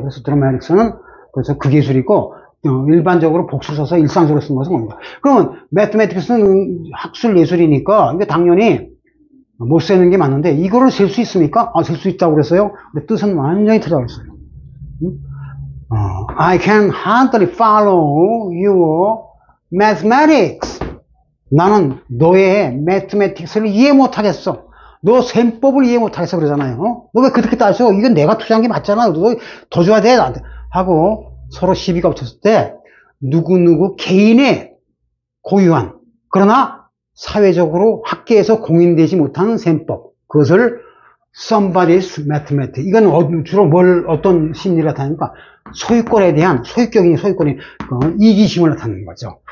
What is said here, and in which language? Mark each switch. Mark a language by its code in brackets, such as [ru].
[ko] 그래서 드라마틱스는 그래서 극예술이고, 일반적으로 복수 써서 일상적으로 쓰는 것은 뭡니까? 그러면 매스매틱스는 학술 예술이니까 이게 당연히 못 쓰는 게 맞는데 이거를 셀 수 있습니까? 셀 수 있다고 그랬어요. 근데 뜻은 완전히 틀려져 있어요. [en] I can hardly follow your mathematics. [ko] 나는 너의 매스매틱스를 이해 못하겠어. 너 셈법을 이해 못하겠어 그러잖아요. 너 왜 그렇게 따져? 이건 내가 투자한 게 맞잖아. 너 더 줘야 돼 나한테 하고 서로 시비가 붙었을 때 누구누구 개인의 고유한 그러나 사회적으로 학계에서 공인되지 못하는 셈법, 그것을 somebody's mathematics, 이건 주로 어떤 심리를 나타내니까 소유권에 대한 소유격이 이기심을 나타내는 거죠.